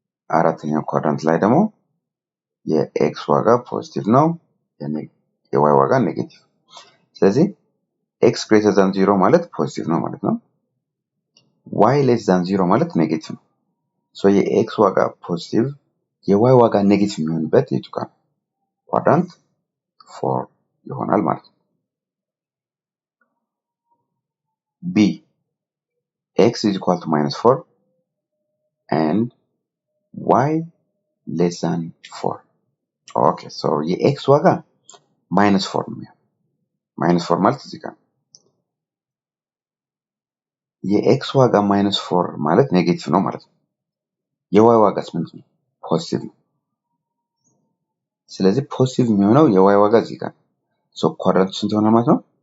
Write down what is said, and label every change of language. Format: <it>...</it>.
<am>አራተኛው ኳድራንት ላይ ደግሞ የኤክስ ዋጋ ፖዚቲቭ ነው፣ የዋይ ዋጋ ኔጌቲቭ። ስለዚህ ኤክስ ግሬተር ዛን 0 ማለት ፖዚቲቭ ነው ማለት ነው። ዋይ ሌስ ዛን 0 ማለት ኔጌቲቭ ነው። የኤክስ ዋጋ ፖዚቲቭ የዋይ ዋጋ ኔጌቲቭ የሚሆንበት የቱ ጋር ነው? ኳድራንት 4 ይሆናል ማለት ነው።</am> <en>ቢ x is equal to -4 and y less than 4. Okay, so</en> <am>የኤክስ ዋጋ -4 ነው። -4 ማለት እዚህ ጋር የኤክስ ዋጋ -4 ማለት ኔጌቲቭ ነው ማለት ነው። የዋይ ዋጋስ ምንድን ነው? ፖዚቲቭ ነው። ስለዚህ ፖዚቲቭ የሚሆነው የዋይ ዋጋ እዚህ ጋር ኳድራንቱ ስንት ይሆናል ማለት ነው?</am>